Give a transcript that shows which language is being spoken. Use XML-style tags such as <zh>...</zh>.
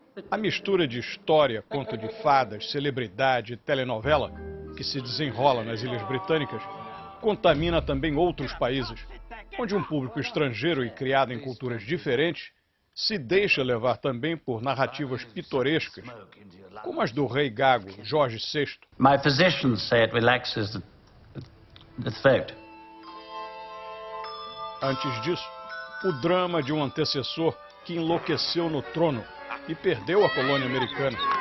<pt>A mistura de história, conto de fadas, celebridade e telenovela que se desenrola nas Ilhas Britânicas contamina também outros países, onde um público estrangeiro e criado em culturas diferentes se deixa levar também por narrativas pitorescas, como as do rei gago Jorge VI.</pt> <en>My physicians say it relaxes the throat.</en> <pt>Antes disso, o drama de um antecessor que enlouqueceu no trono e perdeu a colônia americana.</pt>